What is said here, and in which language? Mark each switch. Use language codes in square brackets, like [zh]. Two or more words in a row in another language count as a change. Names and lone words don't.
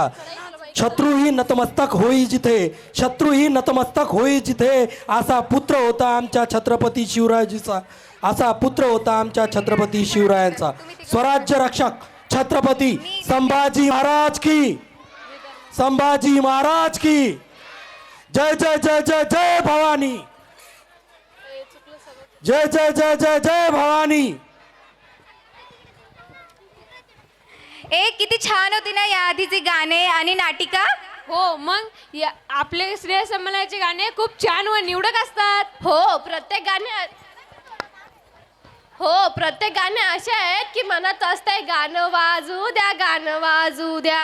[mr] शत्रूही नतमस्तक होई जिथे, शत्रूही नतमस्तक होई जिथे, असा पुत्र होता आमच्या छत्रपती शिवरायांचा, असा पुत्र होता आमच्या छत्रपती शिवरायांचा. स्वराज्य रक्षक छत्रपती संभाजी महाराज की, संभाजी महाराज की जय जय जय जय जय भवानी, जय जय जय जय जय भवानी. किती छान होती ना या आधीचे गाणे आणि नाटिका. हो मग आपले श्रेय संमेलनाचे गाणे खूप छान व निवडक असतात. हो प्रत्येक गाणे असे आहेत की मनात असतंय गाणं वाजू द्या, गाणं वाजू द्या.